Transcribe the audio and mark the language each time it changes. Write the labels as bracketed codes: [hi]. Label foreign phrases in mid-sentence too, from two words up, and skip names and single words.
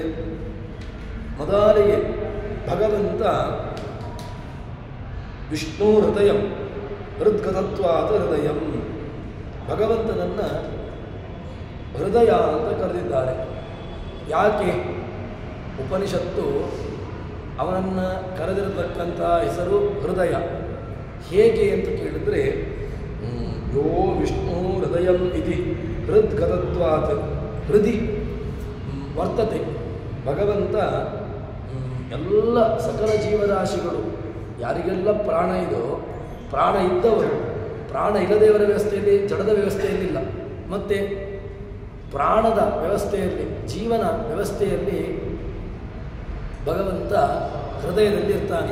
[kn] ಮೊದಲಿಗೆ ಭಗವಂತ [sa] ವಿಷ್ಣು ಹೃದಯಂ ಹೃದ್ಗತತ್ವಾದ ಹೃದಯಂ, [kn] ಭಗವಂತನನ್ನು ಹೃದಯ ಅಂತ ಕರೆದಿದ್ದಾರೆ. ಯಾಕೆ? ಉಪನಿಷತ್ತು ಅವನನ್ನು ಕರೆದಿರತಕ್ಕಂಥ ಹೆಸರು ಹೃದಯ. ಹೇಗೆ ಅಂತ ಕೇಳಿದರೆ, [sa] ಯೋ ವಿಷ್ಣು ಹೃದಯಂ ಇತಿ ಹೃದ್ಗತತ್ವಾತ್ ಹೃದಿ ವರ್ತತೆ. [kn] ಭಗವಂತ ಎಲ್ಲ ಸಕಲ ಜೀವರಾಶಿಗಳು ಯಾರಿಗೆಲ್ಲ ಪ್ರಾಣ ಇದೋ, ಪ್ರಾಣ ಇದ್ದವರು, ಪ್ರಾಣ ಇಲ್ಲದವರ ವ್ಯವಸ್ಥೆಯಲ್ಲಿ, ಜಡದ ವ್ಯವಸ್ಥೆಯಲ್ಲಿಲ್ಲ, ಮತ್ತು ಪ್ರಾಣದ ವ್ಯವಸ್ಥೆಯಲ್ಲಿ, ಜೀವನ ವ್ಯವಸ್ಥೆಯಲ್ಲಿ ಭಗವಂತ ಹೃದಯದಲ್ಲಿ ಇರ್ತಾನೆ.